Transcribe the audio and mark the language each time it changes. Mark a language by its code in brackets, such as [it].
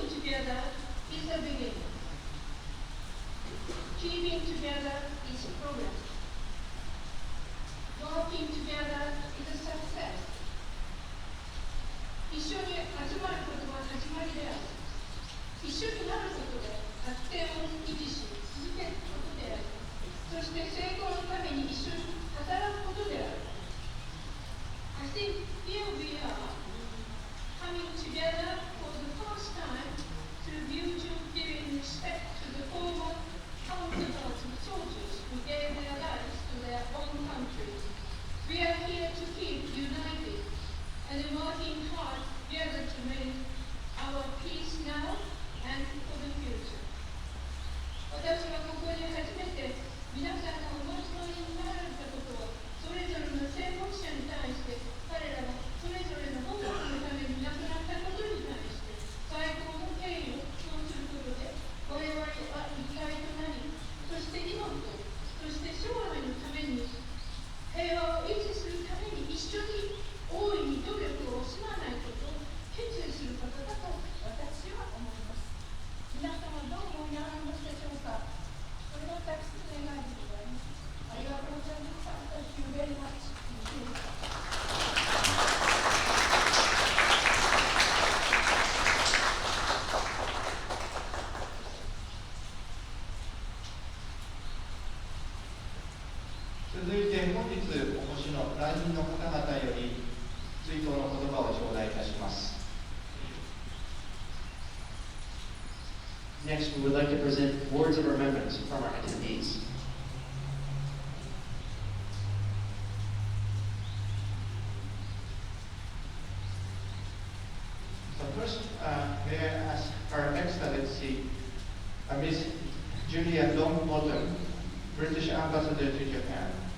[en] together is a beginning. Keeping together is progress. Working together is a success. [ja] 一緒に集まることは始まりである。一緒になることで発展を維持し続けることである。そして成功のために一緒に働くことである。 [en] I think here we are coming together for the first time to giving respect to the former counterparts of soldiers who gave their lives to their own countries. We are here to keep united and working hard together to make our peace now and for the future. [ja] 私はここに初めて皆さんがお待ちのになられたことをそれぞれの戦没者に対して彼らがそれぞれの母国のために亡くなったことに対して最高の敬意を表することで我々は一体となりそして今とそして将来のために平和を維持するために一緒に大いに努力を惜しまないことを決意することだと私は思います。皆様どう思いになられますでしょうか。これは私の願いでございます。ありがとうございます。 [en] Thank you very much. [ja] 続いて本日お越しの来賓の方々より追悼の言葉を頂戴いたします。 [en] Next, we would like to present words of remembrance from our attendees. So first, may I ask Her Excellency Miss Julia Longbottom, British Ambassador to Japan.